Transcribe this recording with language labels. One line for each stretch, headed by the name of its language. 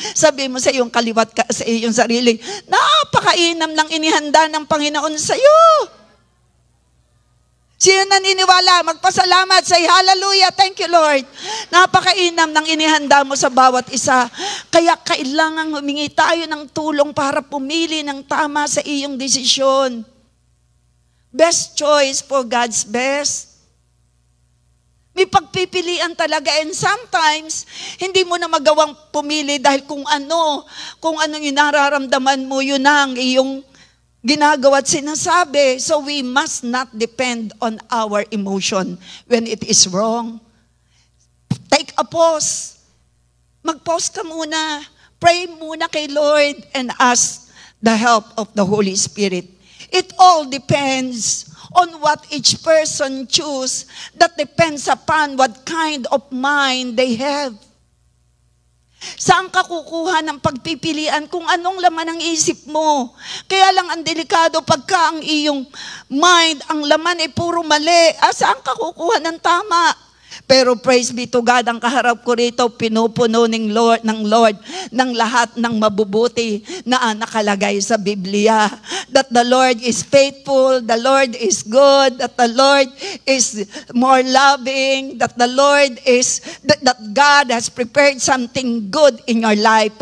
Filipino: Sabi mo sa iyong kaliwat, sa iyong sarili, napakainam lang inihanda ng Panginoon sa iyo. Sino naniniwala? Magpasalamat,
English: say hallelujah, thank you Lord.
Filipino: Napakainam ng inihanda mo sa bawat isa. Kaya kailangan humingi tayo ng tulong para pumili ng tama sa iyong desisyon.
English: Best choice for God's best.
Filipino: May pagpipilian talaga,
English: and sometimes
Filipino: hindi mo na magawang pumili dahil kung anong yung nararamdaman mo, yun ang iyong ginagawa at sinasabi.
English: So we must not depend on our emotion when it is wrong. Take a pause.
Filipino: Mag-pause ka muna.
English: Pray
Filipino: muna kay
English: Lord and ask the help of the Holy Spirit. It all depends on what each person choose. That depends upon what kind of mind they have.
Filipino: Saan ka kukuha ng pagpipilian kung anong laman ng isip mo? Kaya lang ang delikado pagka ang iyong mind, ang laman ay puro mali. Saan ka kukuha ng tama? Pero
English: praise be to God,
Filipino: ang kaharap ko rito, pinupuno ng Lord ng lahat ng mabubuti na nakalagay sa Biblia.
English: That the Lord is faithful, the Lord is good, that the Lord is more loving, that the Lord is, that God has prepared something good in your life.